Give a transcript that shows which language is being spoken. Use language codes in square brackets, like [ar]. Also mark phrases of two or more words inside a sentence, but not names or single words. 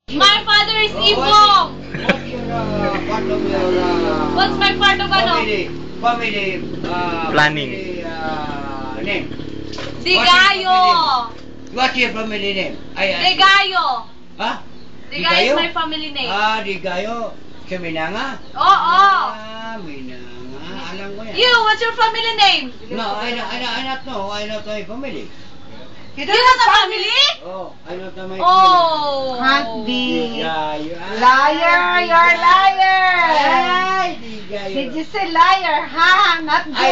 [en] My father is Ibong. What's your part of your What's my part of ano? family Planning. Name? Digayo. What's your family name? Digayo. Ha? Digayo is my family name. Digayo. Sa Minanga? [tl] Oo. Minanga. Alam ko yan. [en] You, what's your family name? No, I not know. I not know my family. You don't have a family? Oh, I not know my family. Oh. Can't be. Digayo. Liar, you're a liar. Ay, Digayo. Did you say liar? Ha? Not good.